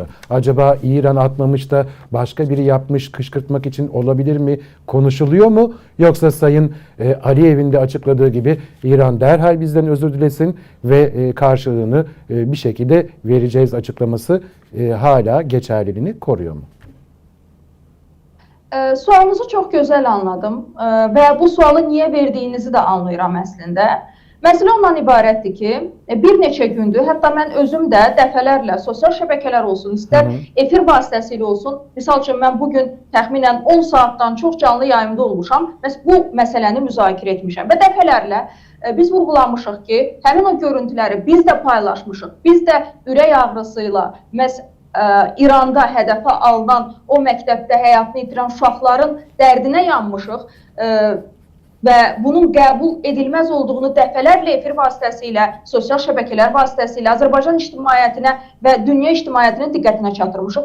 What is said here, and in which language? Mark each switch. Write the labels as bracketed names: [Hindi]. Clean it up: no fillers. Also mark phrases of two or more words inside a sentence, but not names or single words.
[Turkish] Acaba İran atmamış da başka biri yapmış kışkırtmak için olabilir mi? Konuşuluyor mu? Yoksa Sayın Aliyev'in de açıkladığı gibi İran derhal bizden özür dilesin ve karşılığını bir şekilde vereceğiz açıklaması hala geçerliliğini koruyor mu? [Azerbaijani] Sualınızı çox gözəl anladım və bu sualı niyə verdiyinizi də anlayıram əslində. Məsələ ondan ibarətdir ki, bir neçə gündür, hətta mən özüm də dəfələrlə sosial şəbəkələr olsun, istər efir vasitəsilə olsun, misal üçün mən bugün təxminən 10 saatdan çox canlı yayımda olmuşam, bu məsələni müzakirə etmişəm və dəfələrlə biz vurğulamışıq ki, həmin o görüntüləri biz də paylaşmışıq, biz də ürək ağrısıyla, İranda hədəfə alınan o məktəbdə həyatını itirən uşaqların dərdinə yanmışıq və bunun qəbul edilməz olduğunu dəfələrlə efir vasitəsilə, sosial şəbəkələr vasitəsilə Azərbaycan ictimaiyyətinə və dünya ictimaiyyətinin diqqətinə çatdırmışıq.